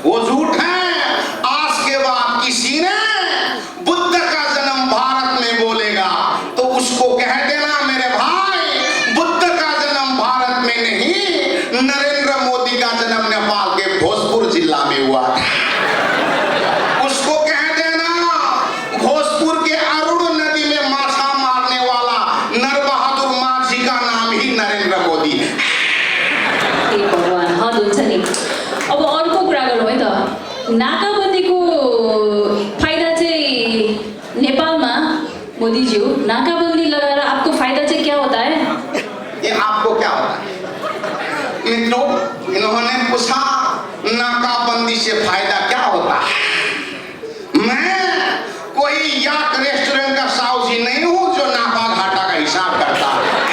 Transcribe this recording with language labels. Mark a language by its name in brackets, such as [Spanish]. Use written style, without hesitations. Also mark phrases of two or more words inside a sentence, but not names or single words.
[Hindi] वो झूठ है, आज के बाद किसी ने बुद्ध का जन्म भारत में बोलेगा तो उसको कह देना, मेरे भाई, बुद्ध का जन्म भारत में नहीं, नरेंद्र मोदी का जन्म नेपाल के भोजपुर जिला में हुआ था। उसको कह देना, भोजपुर के अरुण नदी में माछा मारने वाला नरबहादुर माझी का नाम ही नरेंद्र मोदी है। [Nepali] भगवान हद हुन्छ नि। अब अर्को कुरा गरौँ है त, नाकाबन्दीको फाइदा चाहिँ नेपालमा मोदीज्यू, [Hindi] नाकाबंदी लगाकर आपको फायदा चाहिँ क्या होता है? ये आपको क्या होता है? मित्रों, इन्होंने पूछा नाकाबंदी से फायदा क्या होता है। मैं कोई याक रेस्टोरेंट का साहूजी नहीं हूं जो नाफा घाटा का हिसाब करता है।